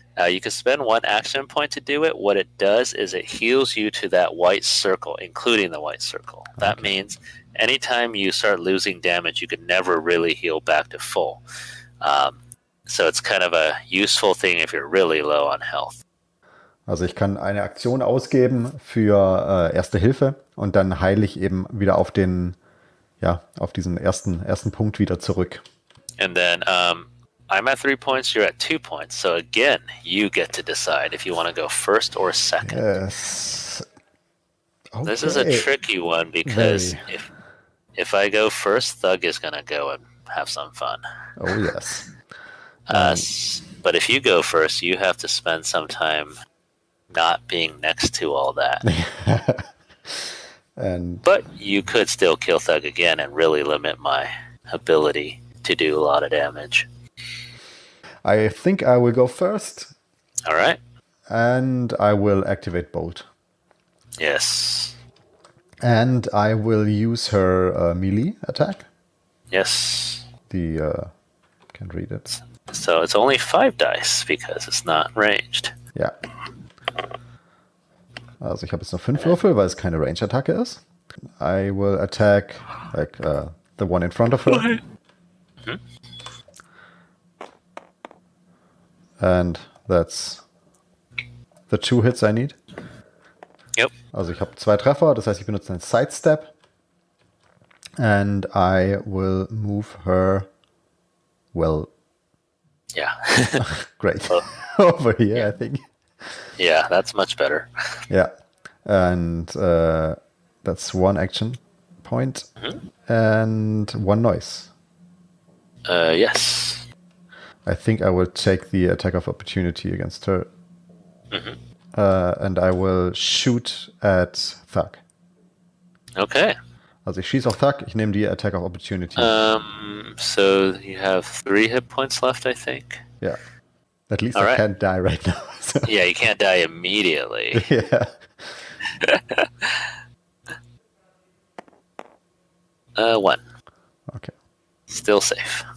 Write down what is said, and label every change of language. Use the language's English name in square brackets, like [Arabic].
[English] You can spend 1 action point to do it. What it does is it heals you to that white circle, including the white circle. That means anytime you start losing damage, you can never really heal back to full. So it's kind of a useful thing if you're really low on health. [German] Also ich kann eine Aktion ausgeben für Erste Hilfe und dann heile ich eben wieder auf den, ja, auf diesen ersten Punkt wieder zurück. [English] And then I'm at 3 points, you're at 2 points. So again, you get to decide if you want to go first or second. Yes. Okay. This is a tricky one because if I go first, Thug is going to go and have some fun. Oh, yes. But if you go first, you have to spend some time not being next to all that. But you could still kill Thug again and really limit my ability to do a lot of damage. I think I will go first. All right. And I will activate Bolt. Yes. And I will use her melee attack. Yes. Can't read it. So it's only 5 dice because it's not ranged. [German] Ja. Also ich habe jetzt noch 5 Würfel, weil es keine Range-Attacke ist. [English] I will attack like the one in front of her. Mhm. And that's the 2 hits I need. Yep. [German] Also ich habe 2 Treffer, das heißt ich benutze einen Sidestep. [English] And I will move her, well... Yeah. Great. Over here, yeah. I think. Yeah, that's much better. Yeah. And that's 1 action point. And 1 noise. Yes. I think I will take the attack of opportunity against her. And I will shoot at Thug. Okay. [German] Also ich schieße auf Thug, ich nehme die Attack of Opportunity. [English] So you have 3 hit points left, I think. Yeah. At least All I right. can't die right now. So. Yeah, you can't die immediately. Yeah. 1. Okay. Still safe.